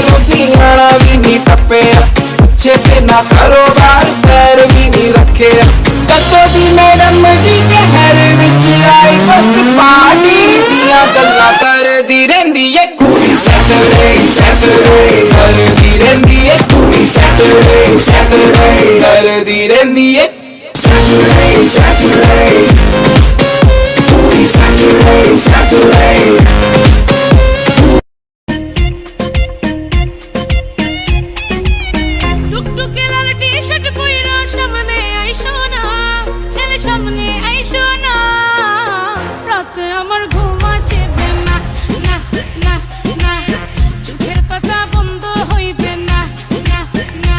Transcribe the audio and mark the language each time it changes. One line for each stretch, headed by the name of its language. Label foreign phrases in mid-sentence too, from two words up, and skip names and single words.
Punjabi: ਲੁਧਿਆਣਾ ਵੀ ਨਹੀਂ ਟੱਪਿਆ ਪਿੱਛੇ ਤੇ ਨਾ ਕਾਰੋਬਾਰ ਪੈਰ ਵੀ ਨਹੀਂ ਰੱਖਿਆ ਜਦੋਂ ਦੀ ਮੈਡਮ ਜੀ ਸ਼ਹਿਰ ਵਿੱਚ ਆਈ ਬਸ ਪਾਰਟੀ ਦੀਆਂ ਗੱਲਾਂ ਕਰਦੀ ਰਹਿੰਦੀ ਏ ਕੁੜੀ ਸੈਟਰਡੇ ਕਰਦੀ ਰਹਿੰਦੀ ਏ ਕੁੜੀ ਸੈਟਰਡੇ ਕਰਦੀ ਰਹਿੰਦੀ ਏ Saturday ਕੁੜੀ Saturday
Bangla: টুকটুকে লাল টি-শার্ট পইরা সামনে আইসো না ছেলে সামনে আইসো না রাতে আমার ঘুম আসবে না না না না চোখের পাতা বন্ধ হইবে না না না